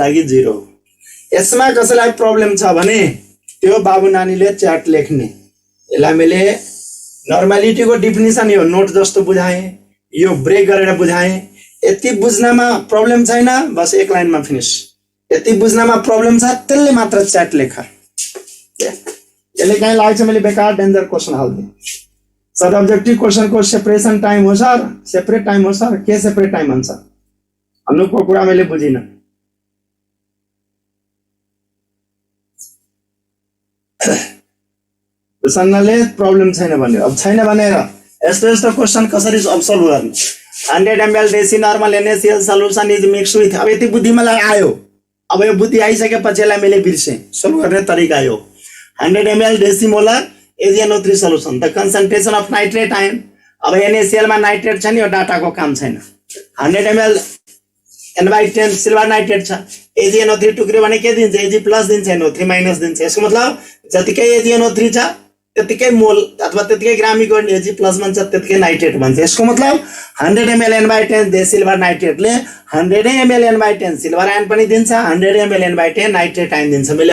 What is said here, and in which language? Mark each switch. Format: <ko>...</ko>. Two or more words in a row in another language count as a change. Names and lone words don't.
<ne>लागि 0 हो यसमा कसैलाई प्रब्लम छ भने त्यो बाबु नानीले च्याट लेख्ने यसलाई मैले नर्मालिटी को डेफिनेसन यो नोट जस्तो बुझाए यो ब्रेक गरेर बुझाए यति बुझ्नमा प्रब्लम छैन बस एक लाइनमा फिनिश यति बुझ्नमा प्रब्लम छ त्यसले मात्र च्याट लेख यसले कहीं लाग्छ मैले बेकार</ne> <en>danger question</en> <ne>हाल्दिए सर</ne> <en>objective question</en> <ne>को</ne> <en>separation time</en> <ne>हो सर</ne> <en>separate time</en> <ne>हो सर के</ne> <en>separate time</en> <ne>हुन्छ अनुको कुरा मैले बुझिन सन्नाले प्रब्लम छैन भन्यो अब छैन भनेर यस्तो यस्तो क्वेशन कसरी सल्भ गर्ने 100 ml</ne> <en>deci normal NaCl solution is mix with</en> <ne>अब यति बुद्धि मलाई आयो अब यो बुद्धि आइसकेपछि यसलाई मैले बिर्से सल्भ गर्ने तरिका यो</ne> <en>100 ml decimolar AgNO3 solution the concentration of nitrate ion</en> <ne>अब NaCl मा नाइट्रेट छ नि यो डाटाको काम छैन 100 ml n/10</ne> <en>silver nitrate</en> <ne>छ AgNO3 टुक्रियो भने के दिन्छ Ag प्लस दिन्छ NO3 माइनस दिन्छ यसको मतलब जतिकै AgNO3 छ त्यतिकै मोल अथवा त्यतिकै ग्राम इक्वल Ag प्लस भन्छ त्यतिकै नाइट्रेट भन्छ यसको मतलब 100 ml n/10 दे</ne> <en>silver nitrateले</en> <ne>100 ml n/10</ne> <en>silver ion</en> <ne>पनि दिन्छ 100 ml n/10</ne> <en>nitrate ion</en> <ne>दिन्छ मैले</ne>